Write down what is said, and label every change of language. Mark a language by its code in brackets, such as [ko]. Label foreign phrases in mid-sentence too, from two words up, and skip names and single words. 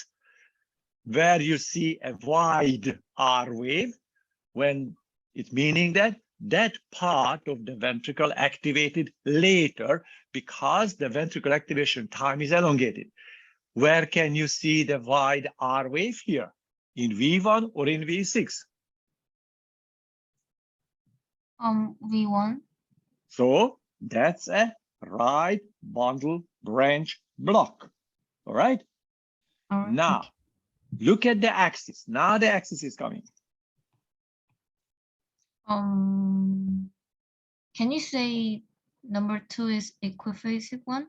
[en] Where you see a wide R wave, when it's meaning that that part of the ventricle activated later because the ventricle activation time is elongated. Where can you see the wide R wave here? In V1 or in V6? V1. So that's a right bundle branch block. All right. Now look at the axis. Now the axis is coming. Can you say number 2 is equiphasic one?